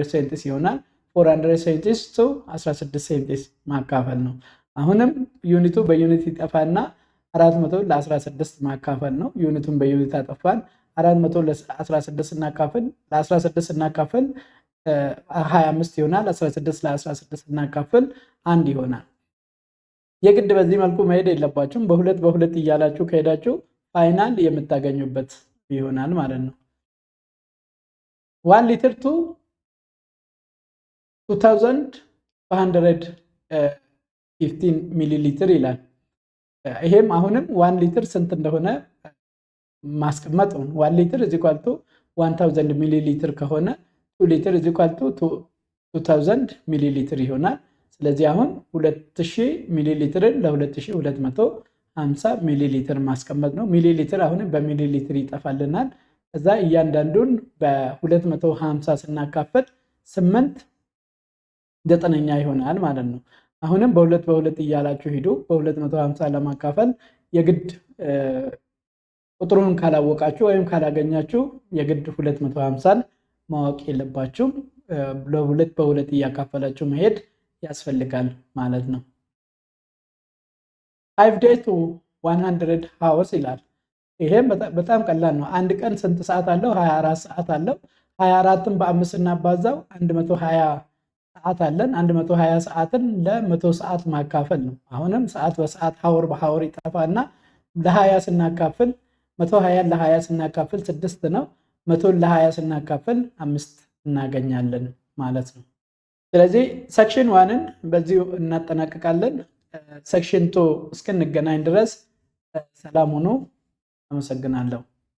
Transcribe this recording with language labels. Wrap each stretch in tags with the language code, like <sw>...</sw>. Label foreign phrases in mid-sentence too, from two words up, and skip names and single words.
<am>ሴንቲስ ይሆናል። 400 ሴንቲስ to 16 ሴንቲስ ማካፈል ነው። አሁንም ዩኒቱ በዩኒት ይጠፋና 400 ለ16 ማካፈል ነው። ዩኒቱን በዩኒት አጠፋን። 400 ለ16 ስናካፍል ለ16 ስናካፍል 25 ይሆናል። 16 ለ16 ስናካፍል 1 ይሆናል። የግድ በዚህ መልኩ መሄድ የለባችሁም። በሁለት እያላችሁ ከሄዳችሁ ፋይናል የምታገኙበት ይሆናል ማለት ነው። 1 ሊትር ቱ 2515 ሚሊ ሊትር ይላል። ይሄም አሁንም 1 ሊትር ስንት እንደሆነ ማስቀመጥ ነው። 1 ሊትር</am> <en>is equal to</en> <am>1000 ሚሊ ሊትር ከሆነ 2 ሊትር</am> <en>is equal to</en> <am>2000 ሚሊ ሊትር ይሆናል። ስለዚህ አሁን 2000 ሚሊ ሊትርን ለ2250 ሚሊ ሊትር ማስቀመጥ ነው። ሚሊ ሊትር አሁንም በሚሊ ሊትር ይጠፋልናል። ከዛ እያንዳንዱን በ250 ስናካፈል 8 9ኛ ይሆናል ማለት ነው። አሁንም በሁለት እያላችሁ ሂዱ። በ250 ለማካፈል የግድ ቁጥሩን ካላወቃችሁ ወይም ካላገኛችሁ የግድ 250ን ማወቅ የለባችሁም። በሁለት እያካፈላችሁ መሄድ ያስፈልጋል ማለት ነው።</am> <en>5 days to 100 hours</en> <am>ይላል። ይሄም በጣም ቀላል ነው። አንድ ቀን ስንት ሰዓት አለው? 24 ሰዓት አለው። 24ን በ5 እናባዛው 120 ሰዓት አለን። 120 ሰዓትን ለ100 ሰዓት ማካፈል ነው። አሁንም ሰዓት በሰዓት ሀወር በሀወር ይጠፋና ለ20 ስናካፍል 120 ለ20 ስናካፍል 6 ነው። 100 ለ20 ስናካፍል 5 እናገኛለን ማለት ነው። ስለዚህ ሴክሽን 1ን በዚሁ እናጠናቀቃለን። ሴክሽን 2 እስክንገናኝ ድረስ ሰላም ሁኑ። አመሰግናለሁ።</am>